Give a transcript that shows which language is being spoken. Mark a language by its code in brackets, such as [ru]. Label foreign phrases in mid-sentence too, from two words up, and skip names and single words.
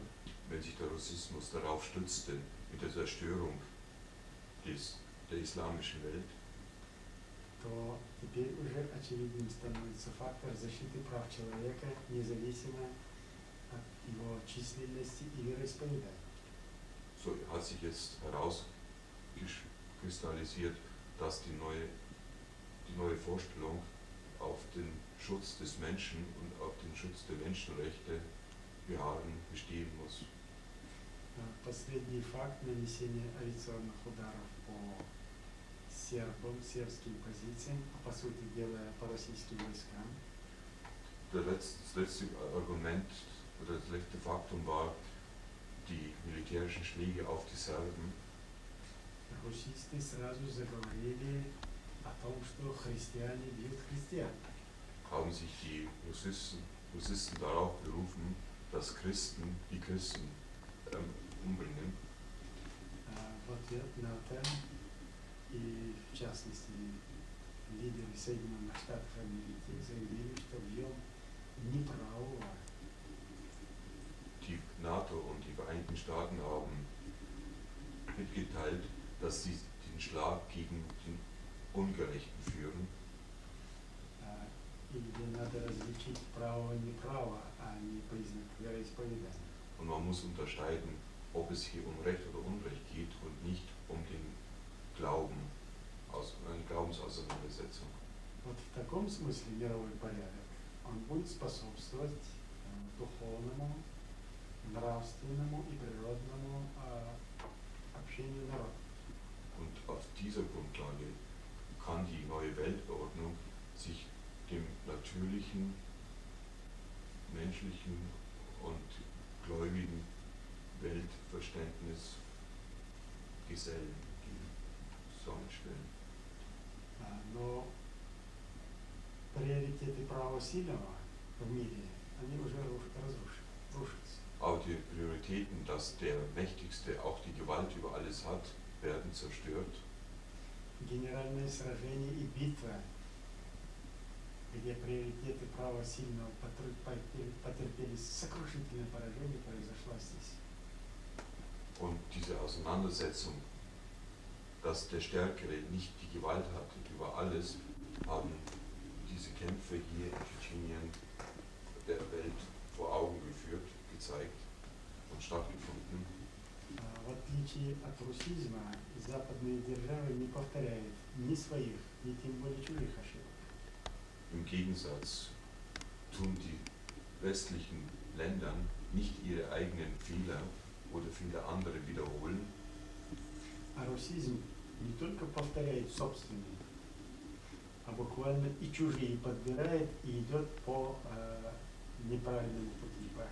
[de] Wenn sich der Russismus darauf stützte, mit der Zerstörung der islamischen Welt, [ru] то теперь уже очевидным становится фактор защиты прав человека, независимо от его численности и вероисповедания. [de] so hat sich jetzt herauskristallisiert, dass die neue Vorstellung auf den Schutz des Menschen und auf den Schutz der Menschenrechte bestehen muss. [ru] Последний факт нанесения авиационных ударов по сербским позициям, а по сути дела по российским войскам. [de] Das letzte Argument oder das letzte Faktum war die militärischen Schläge auf die Serben. [ru] Русисты сразу заговорили о том, что христиане бьют христиан. [de] Haben sich die Russisten darauf berufen, dass Christen die Christen umbringen. [ru] В ответ на это и в частности лидеры Соединенных Штатов Америки заявили, что бьем неправого. [de] Die NATO und die Vereinigten Staaten haben mitgeteilt, dass sie den Schlag gegen den Ungerechten führen. [ru] И где надо различить право-неправо, а не признак вероисповедания. [de] Und man muss unterscheiden, ob es hier um Recht oder Unrecht geht und nicht um den Glauben, eine Glaubensauseinandersetzung. [ru] Вот в таком смысле мировой порядок, он будет способствовать духовному, нравственному и природному общению народа. [de] Und auf dieser Grundlage kann die neue Weltordnung sich dem natürlichen, menschlichen und gläubigen Weltverständnis gesellen, zusammenstellen. [ru] Но приоритеты права сильного в мире, они уже рушатся. [de] Aber die Prioritäten, dass der Mächtigste auch die Gewalt über alles hat, werden zerstört. [ru] Генеральное сражение и битва, где приоритеты права сильного потерпели сокрушительное поражение, произошла здесь. [de] Und diese Auseinandersetzung, dass der Stärkere nicht die Gewalt hatte über alles, haben diese Kämpfe hier in Tschetschenien der Welt vor Augen geführt, gezeigt und stattgefunden. [ru] В отличие от русизма, западные державы не повторяют ни своих, ни тем более чужих ошибок. [de] Im Gegensatz tun die westlichen Länder nicht ihre eigenen Fehler oder Fehler anderer wiederholen. [ru] А русизм не только повторяет собственные, а буквально и чужие подбирает и идет по неправильному пути, по